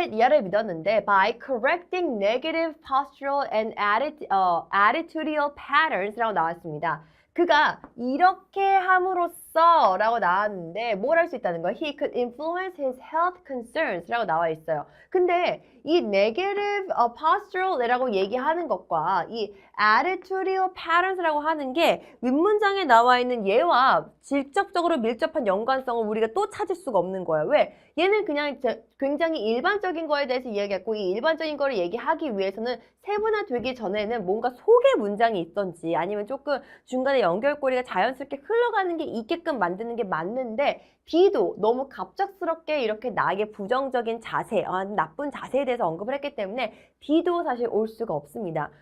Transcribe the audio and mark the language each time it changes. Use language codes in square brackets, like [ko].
[ko] 이하를 믿었는데 [en] by correcting negative postural and attitudinal patterns [ko] 라고 나왔습니다. 그가 이렇게 함으로써 라고 나왔는데 뭘 할 수 있다는 거야? [en] He could influence his health concerns [ko] 라고 나와 있어요. 근데 이 [en] negative postural [ko] 라고 얘기하는 것과 이 [en] attitudinal patterns [ko] 라고 하는 게 윗문장에 나와 있는 얘와 직접적으로 밀접한 연관성을 우리가 또 찾을 수가 없는 거예요. 왜? 얘는 그냥 굉장히 일반적인 거에 대해서 이야기했고 이 일반적인 거를 얘기하기 위해서는 세분화되기 전에는 뭔가 소개 문장이 있던지 아니면 조금 중간에 연결고리가 자연스럽게 흘러가는 게 있게끔 만드는 게 맞는데 B도 너무 갑작스럽게 이렇게 나에게 부정적인 자세, 나쁜 자세에 대해서 언급을 했기 때문에 B도 사실 올 수가 없습니다.